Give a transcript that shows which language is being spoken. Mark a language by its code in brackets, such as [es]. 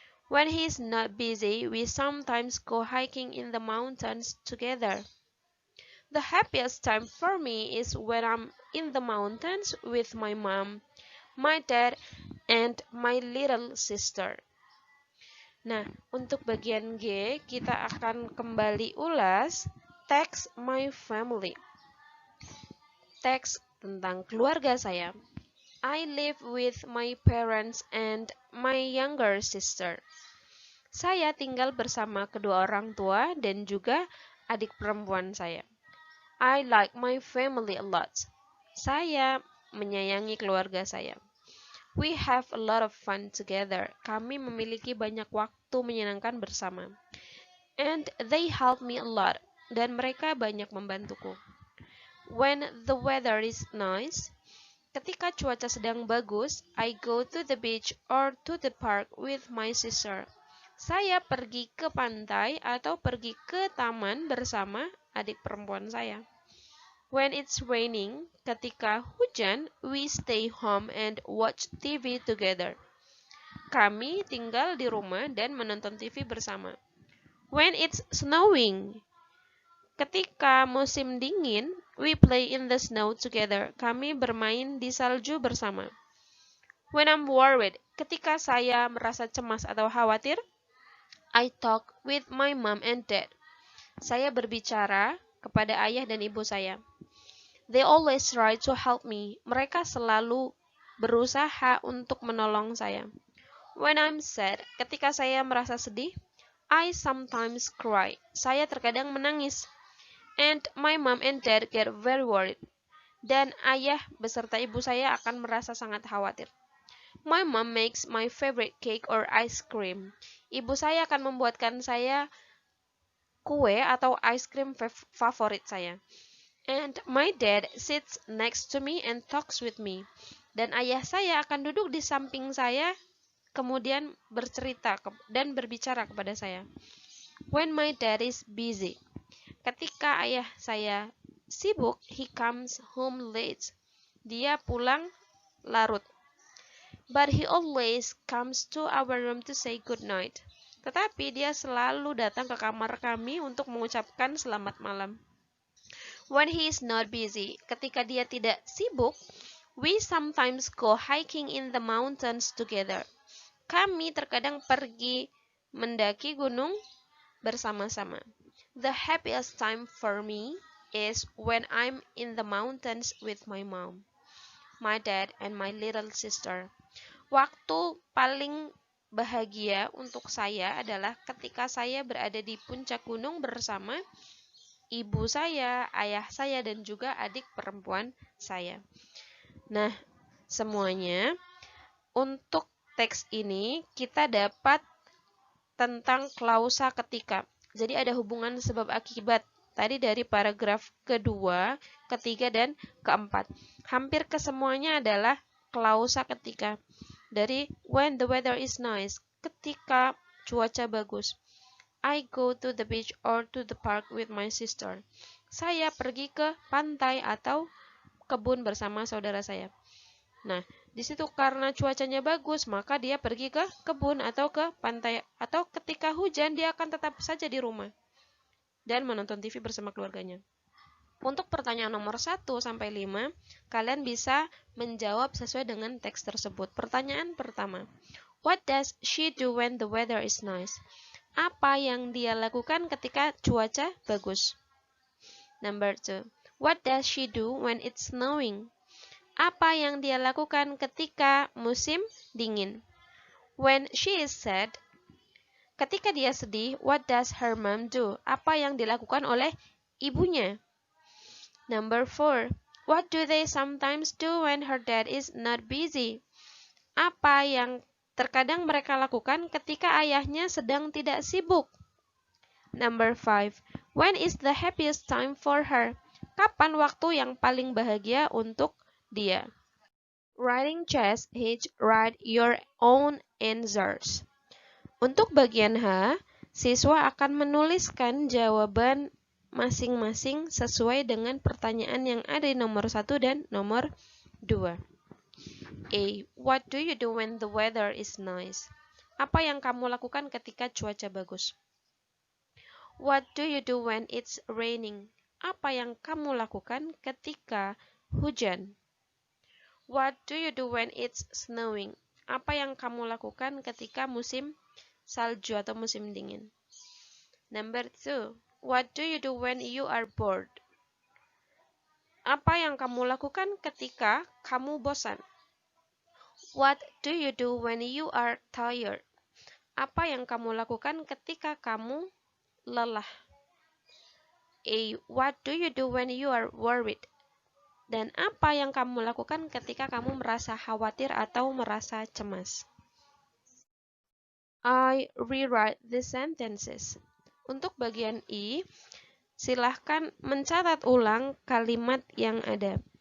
[en] When he is not busy, we sometimes go hiking in the mountains together. The happiest time for me is when I'm in the mountains with my mom, my dad, and my little sister. [id] Nah, untuk bagian G, kita akan kembali ulas teks [en] my family. [id] Teks tentang keluarga saya. [en] I live with my parents and my younger sister. [id] Saya tinggal bersama kedua orang tua dan juga adik perempuan saya. [en] I like my family a lot. [id] Saya menyayangi keluarga saya. [en] We have a lot of fun together. [id] Kami memiliki banyak waktu menyenangkan bersama. [en] And they help me a lot. [id] Dan mereka banyak membantuku. [en] When the weather is nice, [id] ketika cuaca sedang bagus, [en] I go to the beach or to the park with my sister. [id] Saya pergi ke pantai atau pergi ke taman bersama adik perempuan saya. [en] When it's raining, [id] ketika hujan, [en] we stay home and watch TV together. [id] Kami tinggal di rumah dan menonton TV bersama. [en] When it's snowing, [id] ketika musim dingin, [en] we play in the snow together. [id] Kami bermain di salju bersama. [en] When I'm worried, [id] ketika saya merasa cemas atau khawatir, [en] I talk with my mom and dad. [id] Saya berbicara kepada ayah dan ibu saya. [en] They always try to help me. [id] Mereka selalu berusaha untuk menolong saya. [en] When I'm sad, [id] ketika saya merasa sedih, [en] I sometimes cry. [id] Saya terkadang menangis. [en] And my mom and dad get very worried. [id] Dan ayah beserta ibu saya akan merasa sangat khawatir. [en] My mom makes my favorite cake or ice cream. [id] Ibu saya akan membuatkan saya kue atau ice cream favorit saya. [en] And my dad sits next to me and talks with me. [id] Dan ayah saya akan duduk di samping saya, kemudian bercerita dan berbicara kepada saya. [en] When my dad is busy. [id] Ketika ayah saya sibuk, [en] he comes home late. [id] Dia pulang larut. [en] But he always comes to our room to say good night. [id] Tetapi dia selalu datang ke kamar kami untuk mengucapkan selamat malam. [en] When he is not busy, [id] ketika dia tidak sibuk, [en] we sometimes go hiking in the mountains together. [id] Kami terkadang pergi mendaki gunung bersama-sama. [en] The happiest time for me is when I'm in the mountains with my mom, my dad, and my little sister. [id] Waktu paling bahagia untuk saya adalah ketika saya berada di puncak gunung bersama ibu saya, ayah saya, dan juga adik perempuan saya. Nah, semuanya untuk teks ini kita dapat tentang klausa ketika. Jadi ada hubungan sebab akibat tadi dari paragraf kedua, ketiga, dan keempat. Hampir kesemuanya adalah klausa ketika. Dari [en] when the weather is nice, [id] ketika cuaca bagus. [en] I go to the beach or to the park with my sister. [id] Saya pergi ke pantai atau kebun bersama saudara saya. Nah, di situ karena cuacanya bagus, maka dia pergi ke kebun atau ke pantai. Atau ketika hujan, dia akan tetap saja di rumah dan menonton TV bersama keluarganya. Untuk pertanyaan nomor 1 sampai 5, kalian bisa menjawab sesuai dengan teks tersebut. Pertanyaan pertama, [en] what does she do when the weather is nice? [id] Apa yang dia lakukan ketika cuaca bagus? [en] Number 2, what does she do when it's snowing? [id] Apa yang dia lakukan ketika musim dingin? [en] When she is sad, [id] ketika dia sedih, [en] what does her mom do? [id] Apa yang dilakukan oleh ibunya? [en] Number 4, what do they sometimes do when her dad is not busy? [id] Apa yang terkadang mereka lakukan ketika ayahnya sedang tidak sibuk? [en] Number 5, when is the happiest time for her? [id] Kapan waktu yang paling bahagia untuk dia? [en] Writing chess, write your own answers. [id] Untuk bagian H, siswa akan menuliskan jawaban masing-masing sesuai dengan pertanyaan yang ada di nomor 1 dan nomor 2. [en] A. What do you do when the weather is nice? [id] Apa yang kamu lakukan ketika cuaca bagus? [en] What do you do when it's raining? [id] Apa yang kamu lakukan ketika hujan? [en] What do you do when it's snowing? [id] Apa yang kamu lakukan ketika musim salju atau musim dingin? [en] Number 2. What do you do when you are bored? [id] Apa yang kamu lakukan ketika kamu bosan? [en] What do you do when you are tired? [id] Apa yang kamu lakukan ketika kamu lelah? [en] A. What do you do when you are worried? [id] Dan apa yang kamu lakukan ketika kamu merasa khawatir atau merasa cemas? [en] I rewrite the sentences. [id] Untuk bagian I, silahkan mencatat ulang kalimat yang ada.